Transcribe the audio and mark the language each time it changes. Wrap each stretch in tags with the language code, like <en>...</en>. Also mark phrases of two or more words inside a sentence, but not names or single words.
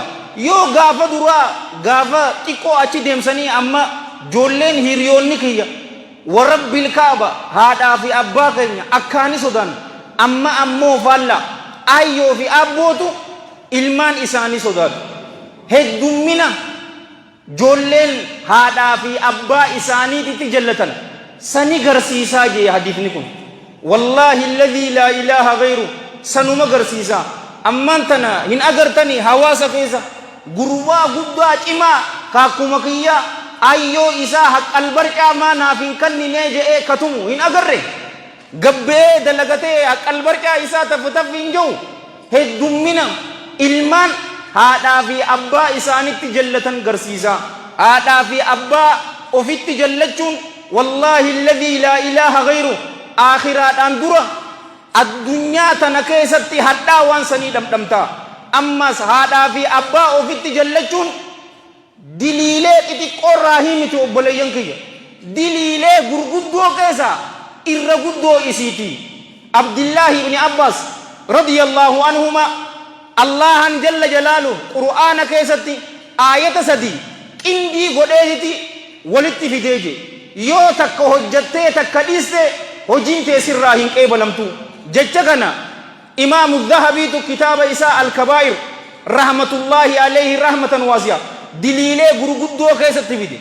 <om>Yoo gaafa duraa gaafa xiqqoo achi deemsanii amma joolleen hiriyoonni kiyya warabbil kaaba haadhaa fi abbaa keenya akkaani sodan amma ammoo faalla ayyoo fi abbootu ilmaan isaanii sodaatu. Heddummina joolleen haadhaa fi abbaa isaaniititti jallatan sani garsiisaa jee hadiisni kun.</om> <ar>والله الذي لا إله غيره</ar> <om>sanuma garsiisaa. Ammaan tana hin agartanii hawaasa keessa gurbaa guddaa cimaa kaakuma kiyyaa ayyoo isaa haqqal barcaa maanaaf hin kannine je'ee katumu hin agarre. Gabbee dalagatee haqqal barcaa isaa taftaf hin jiru. Heddummina ilmaan haadhaa fi abbaa isaanitti jallatan garsiisaa. Haadhaa fi abbaa ofitti jallachuun</om> <ar>والله الذي لا إله غيره</ar> <om>akhiraadhaan dura addunyaa tana keessatti hadhaa waan sanii dhamdhamta. Ammas haadhaa fi abbaa ofitti jallachuun diliilee xixiqqoorraa himiti obboleeyyan kiyya. Diliilee gurguddoo keessa irra guddoo isiiti. Abdillahi ibn Abbas</om> <ar>رضي الله عنهما</ar> <om>Allahan</om> <ar>جل جلاله</ar> <om>qur'aana keessatti aayata sadii qindii godheeti walitti fideeje. Yoo takka hojjattee takka dhiiste hojiin tee sirraa hin qeebalamtu. Jecha kana imaamu dhahabiitu kitaaba isaa al-kabaa'ir</om> <ar>رحمة الله عليه رحمة واسعة</ar> <om>diliilee gurguddoo keessatti fide.</om>